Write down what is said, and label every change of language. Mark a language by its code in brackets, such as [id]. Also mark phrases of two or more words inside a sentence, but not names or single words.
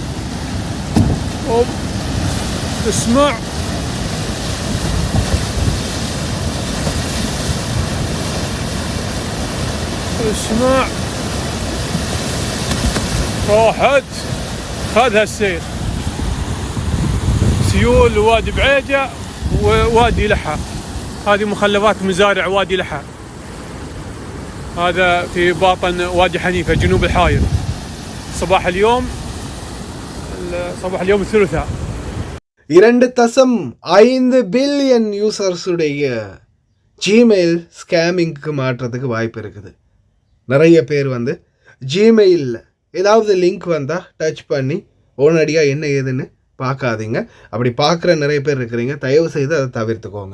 [ar] اسمع راحت خذها السير، سيول ووادي بعيجة ووادي لحى، هذه مخلفات مزارع وادي لحى، هذا في باطن وادي حنيفة جنوب الحايل. صباح اليوم الثلاثاء [ta] 2.5 பில்லியன் யூசர்ஸுடைய ஜிமெயில் ஸ்கேமிங்க்கு மாற்றத்துக்கு வாய்ப்பு இருக்குது. நிறைய பேர் வந்து ஜிமெயிலில் ஏதாவது லிங்க் வந்தால் டச் பண்ணி உடனடியாக என்ன ஏதுன்னு பார்க்காதீங்க. அப்படி பார்க்குற நிறைய பேர் இருக்கிறீங்க, தயவு செய்து அதை தவிர்த்துக்கோங்க.